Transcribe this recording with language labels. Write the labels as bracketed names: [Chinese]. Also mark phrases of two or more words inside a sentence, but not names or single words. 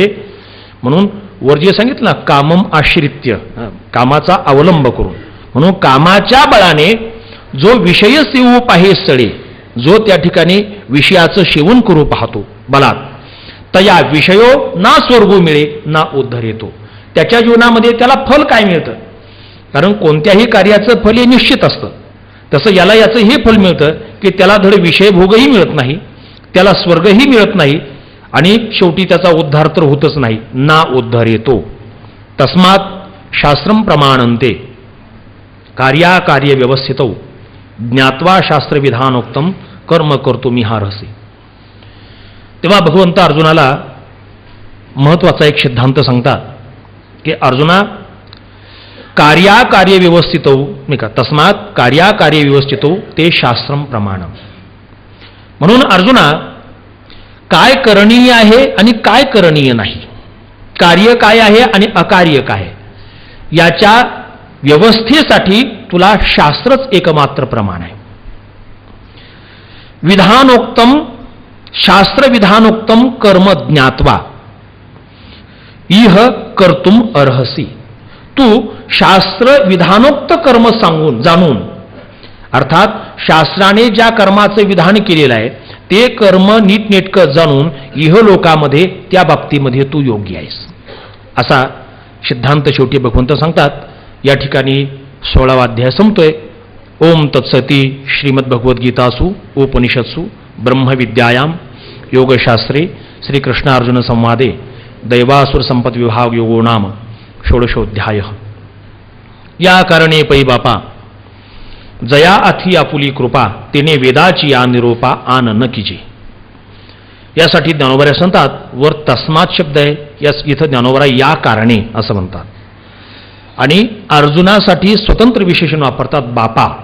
[Marathi] म्हणून वर जे सांगितलं ना, [Sanskrit] कामम आश्रित्य, [Marathi] कामाचा अवलंब करून, म्हणून कामाच्या बळाने जो विषय सेवू पाहे सळे, जो त्या ठिकाणी विषयाचं सेवन करू पाहतो बलात, तया विषयो ना स्वर्गू मिळे ना उद्धर येतो. त्याच्या जीवनामध्ये त्याला फल काय मिळतं? कारण कोणत्याही कार्याचं फल हे निश्चित असतं. तसं याला याचं हे फल मिळतं की त्याला धड विषय भोगही मिळत नाही, त्याला स्वर्गही मिळत नाही, आणि शेवटी त्याचा उद्धार तर होतच नाही, ना उद्धार येतो. [Sanskrit] तस्मात शास्त्रम प्रमाणन्ते कार्याकार्य व्यवस्थितौ ज्ञात्वा शास्त्रविधानोक्तम कर्म कर्तुमिहार्हसि. [Marathi] तेव्हा भगवंत अर्जुनाला महत्वाचा एक सिद्धांत सांगतात की अर्जुना, [Sanskrit] कार्याकार्य व्यवस्थितौ [Marathi] नाही का, [Sanskrit] तस्मात कार्याकार्य व्यवस्थितौ ते शास्त्रम प्रमाणम. [Marathi] म्हणून अर्जुना, काय करणीय आहे आणि काय करणीय नाही, कार्य काय आहे आणि अकार्य काय आहे, याच्या व्यवस्थेसाठी तुला शास्त्रच एकमात्र प्रमाण आहे. [Sanskrit] विधानोक्तम शास्त्र विधानोक्तम कर्म ज्ञात्वा इह कर्तुम अर्हसी. [Marathi] तू शास्त्र विधानोक्त कर्म सांगून जाणून, अर्थात शास्त्राने ज्या कर्माचे विधान केलेलं आहे ते कर्म नीटनेटकं जाणून इहलोकामध्ये त्या बाबतीमध्ये तू योग्य आहेस, असा सिद्धांत शेवटी भगवंत सांगतात. या ठिकाणी 16वा अध्याय संपतोय. [Sanskrit] ओम तत्सती श्रीमद्भगवद्गीतासु उपनिषत्सु ब्रह्मविद्यायां योगशास्त्रे श्रीकृष्णार्जुन संवादे दैवासुर संपत विभाग योगो नाम षोडशोऽध्याय. [Marathi] या कारणे पै बापा जया अथी आपुली कृपा तिने वेदाची या निरोपा आन न कीजे. यासाठी ज्ञानोबा सांगतात, वर तस्मात शब्द आहे, यास इथं ज्ञानोबा या कारणे असं म्हणतात. आणि अर्जुनासाठी स्वतंत्र विशेषण वापरतात बापा.